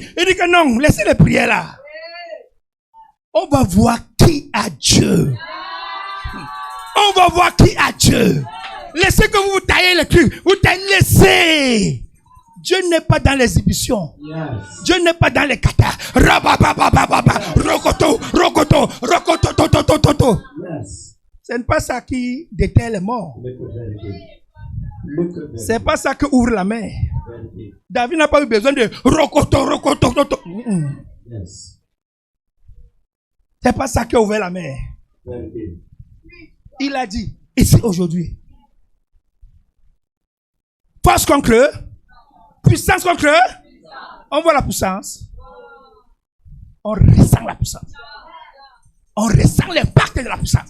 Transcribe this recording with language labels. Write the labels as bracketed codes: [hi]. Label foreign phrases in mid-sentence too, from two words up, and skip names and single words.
[fr] Il dit que non, laissez les prières là. On va voir qui a Dieu. On va voir qui a Dieu. Laissez que vous vous taillez les trucs. Vous taillez, laissez. Dieu n'est pas dans l'exhibition. Yes. Dieu n'est pas dans les katas. Rokoto, rokoto, rokoto, toto, toto, toto. Yes. Ce n'est pas ça qui déterre les morts. [en] Look at that. Look at that. [fr] C'est pas ça qui ouvre la mer. Vérité. David n'a pas eu besoin de rokoto, rokoto, toto. Yes. C'est pas ça qui a ouvert la mer. Vérité. Il a dit, ici aujourd'hui. Force contre eux. Puissance contre eux. On voit la puissance. On ressent la puissance. On ressent l'impact de la puissance.